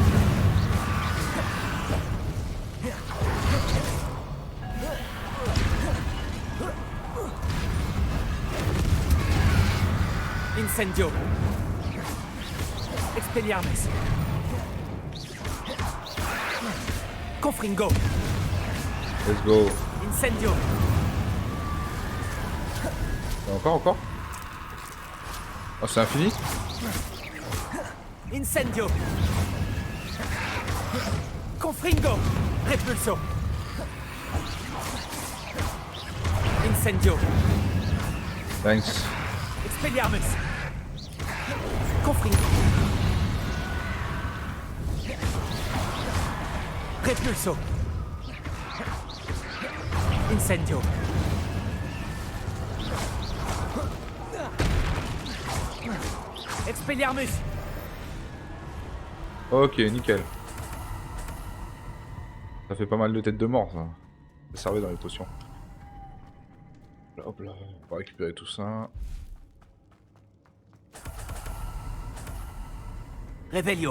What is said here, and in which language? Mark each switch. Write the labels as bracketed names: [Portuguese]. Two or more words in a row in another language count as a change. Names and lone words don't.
[French] Incendio. Expelliarmus. Confringo. [English] Let's go. [French] Incendio. Encore. Oh, c'est infini? Incendio. Confringo. Repulso. Incendio. Thanks. Expelliarmus. Confringo. Repulso. Incendio. Expelliarmus. Ok, nickel. Ça fait pas mal de têtes de mort, ça. Ça servait dans les potions. Là, hop là, on va récupérer tout ça. Revelio.